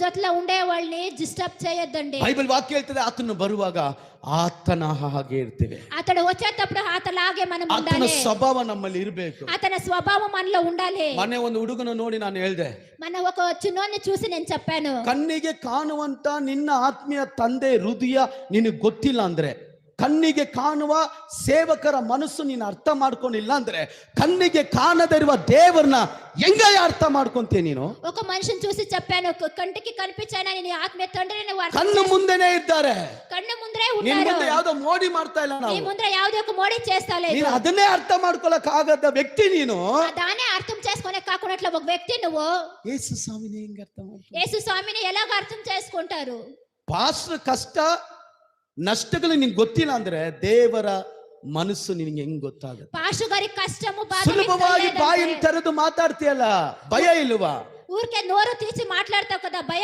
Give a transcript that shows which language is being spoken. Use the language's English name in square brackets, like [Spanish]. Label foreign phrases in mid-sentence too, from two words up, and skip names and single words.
[Telugu] చుట్టుపక్కల ఉండే వాళ్ళని డిస్టర్బ్ చేయొద్దండి. బైబిల్ వాక్యం [Kannada] ಹೇಳ್ತದೆ ಆತನು ಬರುವಾಗ ಆತನ ಹಾಗೆ ಇರ್ತೇವೆ. [Telugu] అతడు వచ్చేటప్పుడు అతలాగే మనం [Kannada] ಆತನ [Telugu] ఉండాలి. [Kannada] ಸ್ವಭಾವ ನಮ್ಮಲ್ಲಿ ಇರಬೇಕು. [Telugu] అతని స్వభావం మనలో ఉండాలి. [Kannada] ಮೊನ್ನೆ ಒಂದು ಹುಡುಗನ ನೋಡಿ ನಾನು ಹೇಳ್ದೆ, [Telugu] మన ఒక చిన్నోన్ని చూసి నేను చెప్పాను, [Kannada] ಕಣ್ಣಿಗೆ ಕಾಣುವಂತ ನಿನ್ನ ಆತ್ಮೀಯ ತಂದೆ ಹೃದಯ ನಿನಗೆ ಗೊತ್ತಿಲ್ಲ ಅಂದ್ರೆ, ಕಣ್ಣಿಗೆ ಕಾಣುವ ಸೇವಕರ ಮನಸ್ಸು ನೀನು ಅರ್ಥ ಮಾಡ್ಕೊಂಡಿಲ್ಲ ಅಂದ್ರೆ, ಕಣ್ಣಿಗೆ ಕಾಣದೇ ಇರುವ ದೇವರನ್ನ ಹೆಂಗ ಅರ್ಥ ಮಾಡ್ಕೊಂತೀಯ ನೀನು? [Telugu] ఒక మనిషిని చూసి చెప్పాను, కంటికి కనిపించాయన నీ ఆత్మీయ తండ్రిని నువ్వు అర్థం [Kannada] ಕಣ್ಣು ಮುಂದೆನೇ ಇದ್ದಾರೆ, [Telugu] కన్ను ముందరే [Kannada] ನಿನ್ನ [Telugu] ఉన్నారు. [Kannada] ಮುಂದೆ ಯಾವ್ದೋ ಮೋಡಿ ಮಾಡ್ತಾ ಇಲ್ಲ [Telugu] నీ [Kannada] ನಾವು. [Telugu] ముందర ಯಾವುದೇ ఒక మోడీ చేస్తాలేదు. [Kannada] ನೀನು ಅದನ್ನೇ ಅರ್ಥ ಮಾಡ್ಕೊಳಕ್ ಆಗದ ವ್ಯಕ್ತಿ ನೀನು. [Telugu] దానే అర్థం చేసుకునే కాకున్నట్లు ఒక వ్యక్తి నువ్వు. [Kannada] ಯೇಸು ಸ್ವಾಮಿನೇ ಹೆಂಗ ಅರ್ಥ ಮಾಡ್ಕೊ? [Telugu] యేసు స్వామిని ఎలాగ అర్థం చేసుకుంటారు? [Kannada] ಪಾಸ್ಟರ್ ಕಷ್ಟ ನಷ್ಟಗಳು ನಿಂಗೆ ಗೊತ್ತಿಲ್ಲ ಅಂದ್ರೆ ದೇವರ ಮನಸ್ಸು ನಿನಗೆ ಹೆಂಗ್ ಗೊತ್ತಾಗುತ್ತೆ? [Telugu] పాస్టర్ గారి కష్టము బాధ [Kannada] ಸುಲಭವಾಗಿ ಬಾಯಿನ ತೆರೆದು ಮಾತಾಡ್ತೀಯಲ್ಲ, ಭಯ ಇಲ್ವಾ? [Telugu] ఊరికే నోరు తీసి మాట్లాడతావు కదా, భయం